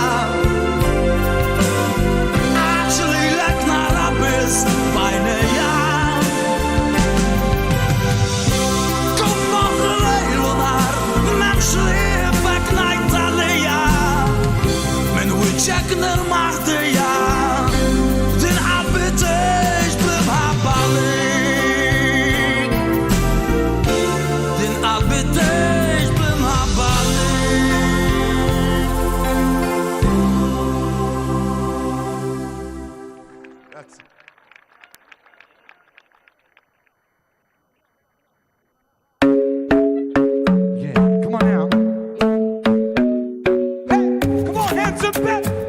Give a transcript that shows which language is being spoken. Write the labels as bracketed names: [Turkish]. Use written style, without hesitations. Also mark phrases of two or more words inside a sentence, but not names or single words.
[Maltese] għax lilek nara biss b'għajnejja kun f'moħħi lejl u nar m'hemmx ħliefek ngħid għalija minn wiċċek nilmaħdija din qalbi tgħix bl-imħabba lejk din qalbi tgħix bl-imħabba [English] Yeah, come on now. Hey, come on, hands up, back.